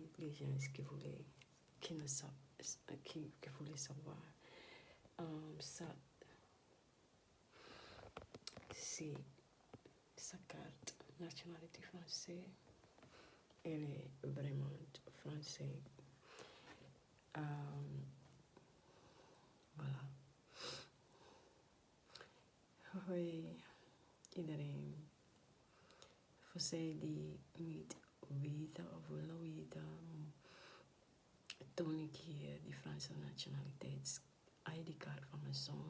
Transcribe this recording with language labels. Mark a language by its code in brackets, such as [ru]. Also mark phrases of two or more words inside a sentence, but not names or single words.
[fr] Les gens qui voulaient savoir ça, c'est sa carte nationalité française. Elle est vraiment français. Voilà. [nl] Hoi iedereen. Voor zij die niet weten of willen weten, toon ik hier die Franse nationaliteits-ID-kaart van mijn zoon.